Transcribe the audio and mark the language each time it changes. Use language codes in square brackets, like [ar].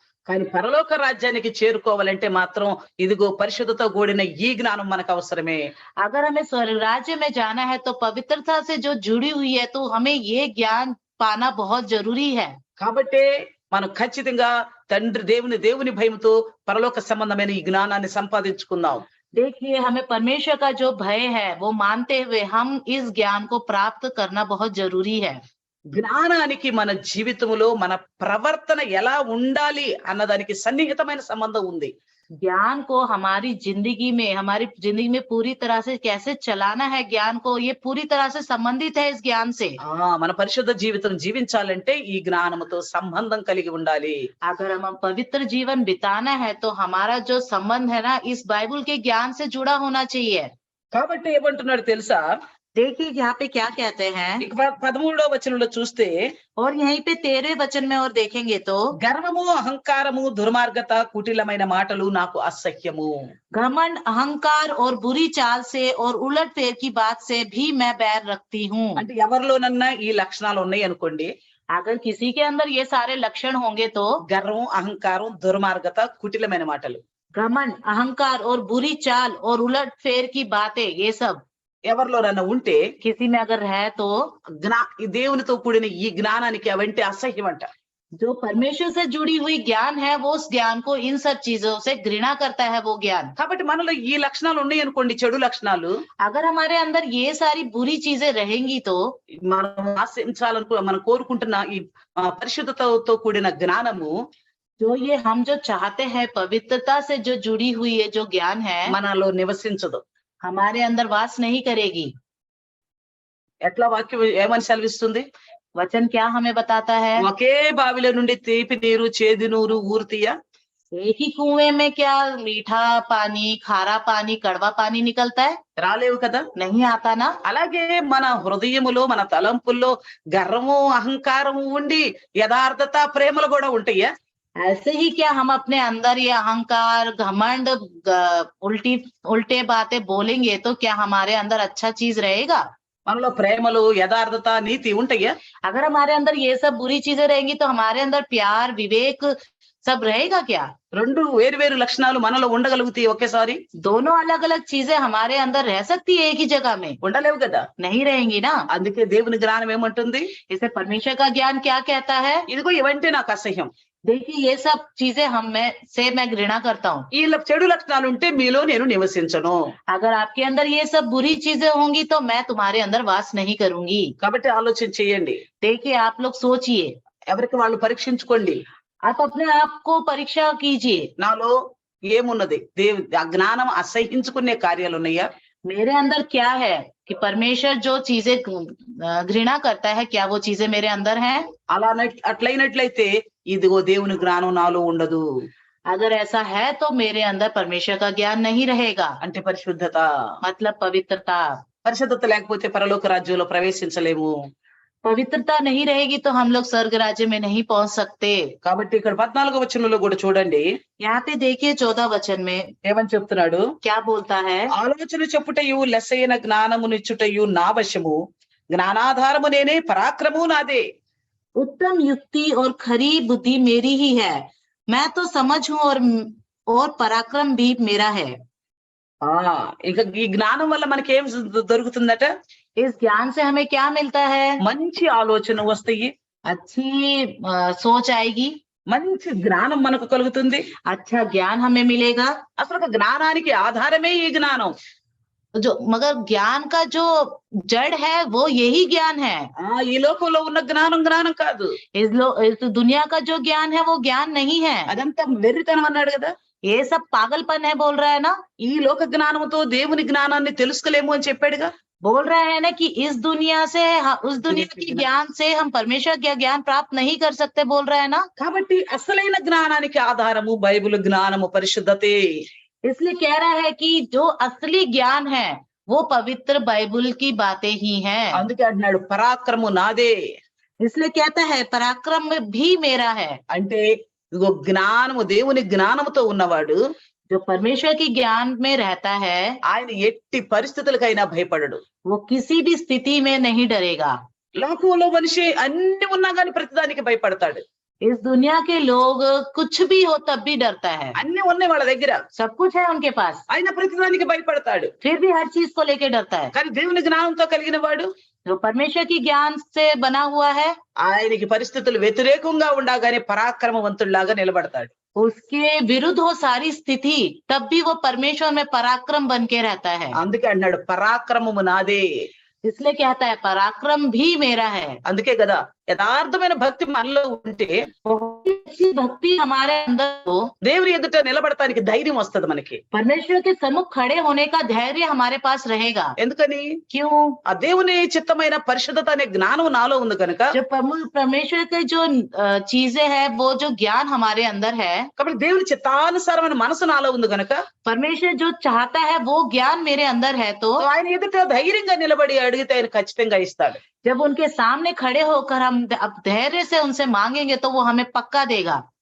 [te] కానీ పరలోక రాజ్యానికి చేరుకోవాలంటే మాత్రం ఇదిగో పరిశుద్ధతో కూడిన ఈ జ్ఞానం మనకు అవసరమే. [hi] अगर हमें स्वर्ग राज्य में जाना है तो पवित्रता से जो जुड़ी हुई है तो हमें ये ज्ञान पाना बहुत जरूरी है। [te] కాబట్టి మనం ఖచ్చితంగా దేవుని భయముతో పరలోక సంబంధమైన ఈ జ్ఞానాన్ని సంపాదించుకుందాం. [hi] देखिए हमें परमेश्वर का जो भय है वो मानते हुए हम इस ज्ञान को प्राप्त करना बहुत जरूरी है। [te] జ్ఞానానికి మన జీవితంలో మన ప్రవర్తన ఎలా ఉండాలి అన్నదానికి సన్నిహితమైన సంబంధం ఉంది. [hi] ज्ञान को हमारी जिंदगी में पूरी तरह से कैसे चलाना है, ज्ञान को ये पूरी तरह से संबंधित है इस ज्ञान से। [te] మన పరిశుద్ధ జీవితం జీవించాలంటే ఈ జ్ఞానముతో సంబంధం కలిగి ఉండాలి. [hi] अगर हम पवित्र जीवन बिताना है तो हमारा जो संबंध है ना इस बाइबल के ज्ञान से जुड़ा होना चाहिए। [te] కాబట్టి ఏమంటున్నాడు తెలుసా? [hi] देखिए यहाँ पे क्या कहते हैं, [te] ఇక 13వ వచనంలో చూస్తే [hi] और यहीं पे 13वें वचन में और देखेंगे तो [te] గర్వము, అహంకారము, దుర్మార్గత, కుటిలమైన మాటలు నాకు అసహ్యము. [hi] घमंड, अहंकार और बुरी चाल से और उलट फेर की बात से भी मैं बैर रखती हूँ। [te] అంటే ఎవరిలోనన్నా ఈ లక్షణాలు ఉన్నాయి అనుకోండి, [hi] अगर किसी के अंदर ये सारे लक्षण होंगे तो [te] గర్వం, అహంకారం, దుర్మార్గత, కుటిలమైన మాటలు [hi] घमंड, अहंकार और बुरी चाल और उलट फेर की बातें, ये सब [te] ఎవరిలోనన్నా ఉంటే [hi] किसी में अगर है तो [te] ఈ దేవునితో కూడిన ఈ జ్ఞానానికి అవంటే అసహ్యం అంట. [hi] जो परमेश्वर से जुड़ी हुई ज्ञान है वो उस ज्ञान को इन सब चीजों से घृणा करता है वो ज्ञान। [te] కాబట్టి మనలో ఈ లక్షణాలు ఉన్నాయి అనుకోండి, చెడు లక్షణాలు, [hi] अगर हमारे अंदर ये सारी बुरी चीजें रहेंगी तो [te] మనం మనం కోరుకుంటున్న ఈ పరిశుద్ధతతో కూడిన జ్ఞానము [hi] जो ये हम जो चाहते हैं पवित्रता से जो जुड़ी हुई है जो ज्ञान है [te] మనలో నివసించదు. [hi] हमारे अंदर वास नहीं करेगी। [te] ఎట్లా వాక్యం ఏమని సెలవిస్తుంది? [hi] वचन क्या हमें बताता है, [te] ఒకే బావిలో నుండి తీపి నీరు, చేదు నీరు ఊరుతీయ [hi] एक ही कुएं में क्या मीठा पानी, खारा पानी, कड़वा पानी निकलता है? [te] రాలేవు కదా. [hi] नहीं आता ना। [te] అలాగే మన హృదయములో మన తలంపుల్లో గర్వము అహంకారము ఉండి యథార్థత ప్రేమలు కూడా ఉంటాయా? [hi] ऐसे ही क्या हम अपने अंदर ये अहंकार, घमंड, उल्टी उल्टे बातें बोलेंगे तो क्या हमारे अंदर अच्छा चीज रहेगा? [te] మనలో ప్రేమలు యథార్థత నీతి ఉంటాయా? [hi] अगर हमारे अंदर ये सब बुरी चीजें रहेंगी तो हमारे अंदर प्यार, विवेक सब रहेगा क्या? [te] రెండు వేరు లక్షణాలు మనలో ఉండగలుగుతాయి ఒకేసారి? [hi] दोनों अलग अलग चीजें हमारे अंदर रह सकती है एक ही जगह में? [te] ఉండలేవు కదా. [hi] नहीं रहेंगी ना। [te] అందుకే దేవుని జ్ఞానం ఏమంటుంది? [hi] इसे परमेश्वर का ज्ञान क्या कहता है? [te] ఇదిగో ఇవంటే నాకు అసహ్యం. [hi] देखिए ये सब चीजें मैं घृणा करता हूँ। [te] ఈ చెడు లక్షణాలు ఉంటే మీలో నేను నివసించను. [hi] अगर आपके अंदर ये सब बुरी चीजें होंगी तो मैं तुम्हारे अंदर वास नहीं करूंगी। [te] కాబట్టి ఆలోచన చేయండి. [hi] देखिए आप लोग सोचिए, [te] ఎవరికి వాళ్ళు పరీక్షించుకోండి. [hi] आप अपने आप को परीक्षा कीजिए। [te] నాలో ఏమున్నది? ఆ జ్ఞానం అసహించుకునే కార్యాలు ఉన్నాయా? [hi] मेरे अंदर क्या है कि परमेश्वर जो चीजें घृणा करता है, क्या वो चीजें मेरे अंदर हैं? [te] అలా అట్లయినట్లయితే ఇదిగో దేవుని జ్ఞానం నాలో ఉండదు. [hi] अगर ऐसा है तो मेरे अंदर परमेश्वर का ज्ञान नहीं रहेगा। [te] అంటే పరిశుద్ధత. [hi] मतलब पवित्रता। [te] పరిశుద్ధత లేకపోతే పరలోక రాజ్యంలో ప్రవేశించలేము. [hi] पवित्रता नहीं रहेगी तो हम लोग स्वर्ग राज्य में नहीं पहुंच सकते। [te] కాబట్టి ఇక్కడ 14వ వచనంలో కూడా చూడండి [hi] यहाँ पे देखिए 14 वचन में [te] ఏమని చెప్తున్నాడు? [hi] क्या बोलता है? [te] ఆలోచన చెప్పుటయు లెస్సైన జ్ఞానమునిచ్చుటయు నా వశము, జ్ఞానాధారము నేనే, పరాక్రమము నాదే. [hi] उत्तम युक्ति और खरी बुद्धि मेरी ही है, मैं तो समझ हूँ और पराक्रम भी मेरा है। [te] ఇంకా ఈ జ్ఞానం వల్ల మనకి ఏం దొరుకుతుందట? [hi] इस ज्ञान से हमें क्या मिलता है? [te] మంచి ఆలోచన వస్తాయి, [hi] अच्छी सोच आएगी, [te] మంచి జ్ఞానం మనకు కలుగుతుంది. [hi] अच्छा ज्ञान हमें मिलेगा। [te] అసలు ఒక జ్ఞానానికి ఆధారమే ఈ జ్ఞానం. [hi] मगर ज्ञान का जो जड़ है वो यही ज्ञान है। [te] ఈ లోకంలో ఉన్న జ్ఞానం జ్ఞానం కాదు. [hi] इस दुनिया का जो ज्ञान है वो ज्ञान नहीं है। [te] అదంతా వెర్రితనం అన్నాడు కదా. [hi] ये सब पागलपन है बोल रहा है ना। [te] ఈ లోక జ్ఞానంతో దేవుని జ్ఞానాన్ని తెలుసుకోలేము అని చెప్పాడుగా. [hi] बोल रहा है ना कि इस दुनिया से उस दुनिया की ज्ञान से हम परमेश्वर का ज्ञान प्राप्त नहीं कर सकते, बोल रहा है ना। [te] కాబట్టి అసలైన జ్ఞానానికి ఆధారము బైబిల్ జ్ఞానము, పరిశుద్ధతే. [hi] इसलिए कह रहा है कि जो असली ज्ञान है वो पवित्र बाइबल की बातें ही हैं। [te] అందుకే అంటున్నాడు పరాక్రమము నాదే. [hi] इसलिए कहता है पराक्रम भी मेरा है। [te] అంటే ఇదిగో జ్ఞానము, దేవుని జ్ఞానముతో ఉన్నవాడు [hi] जो परमेश्वर की ज्ञान में रहता है [te] ఆయన ఎట్టి పరిస్థితులకైనా భయపడడు. [hi] वो किसी भी स्थिति में नहीं डरेगा। [te] లోకంలో మనిషి అన్ని ఉన్నా గాని ప్రతిదానికి భయపడతాడు. [hi] इस दुनिया के लोग कुछ भी हो तब भी डरता है। [te] అన్ని ఉన్నాయి వాళ్ళ దగ్గర, [hi] सब कुछ है उनके पास, [te] ఆయన ప్రతిదానికి భయపడతాడు. [hi] फिर भी हर चीज को लेके डरता है। [te] కానీ దేవుని జ్ఞానంతో కలిగిన వాడు, [hi] जो परमेश्वर की ज्ञान से बना हुआ है, [te] ఆయనకి పరిస్థితులు వ్యతిరేకంగా ఉండగానే పరాక్రమవంతుడిలాగా నిలబడతాడు. [hi] उसके विरुद्ध हो सारी स्थिति तब भी वो परमेश्वर में पराक्रम बन के रहता है। [te] అందుకే అన్నాడు పరాక్రమము నాదే. [hi] इसलिए कहता है पराक्रम भी मेरा है। [te] అందుకే కదా యథార్థమైన భక్తి మనలో ఉంటే [hi] बहुत ही अच्छी भक्ति हमारे अंदर हो, [te] దేవుని ఎదుట నిలబడటానికి ధైర్యం వస్తది మనకి. [hi] परमेश्वर के सम्मुख खड़े होने का धैर्य हमारे पास रहेगा। [te] ఎందుకని? [hi] क्यों? [te] ఆ దేవుని చిత్తమైన పరిశుద్ధత అనే జ్ఞానం నాలో ఉంది కనుక. [hi] जो परमेश्वर के जो चीजें हैं वो जो ज्ञान हमारे अंदर है, [te] కాబట్టి దేవుని చిత్తానుసారమైన మనసు నాలో ఉంది కనుక [hi] परमेश्वर जो चाहता है वो ज्ञान मेरे अंदर है, तो [te] ఆయన ఎదుట ధైర్యంగా నిలబడి అడిగితే ఆయన ఖచ్చితంగా ఇస్తాడు. [hi] जब उनके सामने खड़े होकर हम अब धैर्य से उनसे मांगेंगे तो वो हमें पक्का देगा।